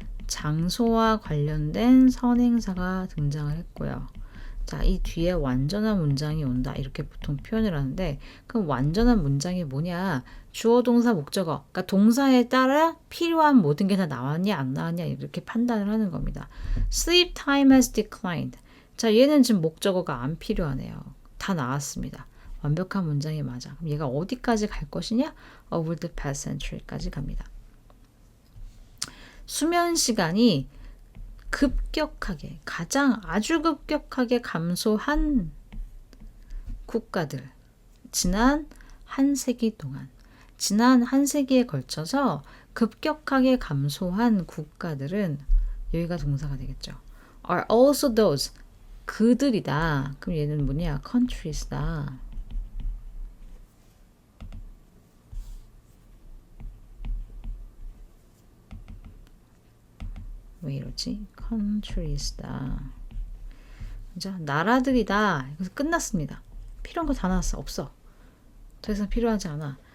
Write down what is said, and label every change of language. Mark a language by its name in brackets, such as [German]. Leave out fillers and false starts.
[Korean] 장소와 관련된 선행사가 등장을 했고요. 자, 이 뒤에 완전한 문장이 온다 이렇게 보통 표현을 하는데 그럼 완전한 문장이 뭐냐? 주어 동사 목적어, 그러니까 동사에 따라 필요한 모든 게 다 나왔냐 안 나왔냐 이렇게 판단을 하는 겁니다. [English] Sleep time has declined. [Korean] 자, 얘는 지금 목적어가 안 필요하네요. 다 나왔습니다. 완벽한 문장이 맞아. 그럼 얘가 어디까지 갈 것이냐? [English] Over the past century까지 [Korean] 갑니다. 수면 시간이 급격하게, 가장 아주 급격하게 감소한 국가들, 지난 한 세기 동안, 지난 한 세기에 걸쳐서 급격하게 감소한 국가들은 여기가 동사가 되겠죠. [English] are also those, [Korean] 그들이다. 그럼 얘는 뭐냐? [English] countries다. [Korean] 왜 이러지? countries 다. 그죠? 나라들이다. 그래서 끝났습니다. 필요한 거 다 나왔어. 없어. 더 이상 필요하지 않아.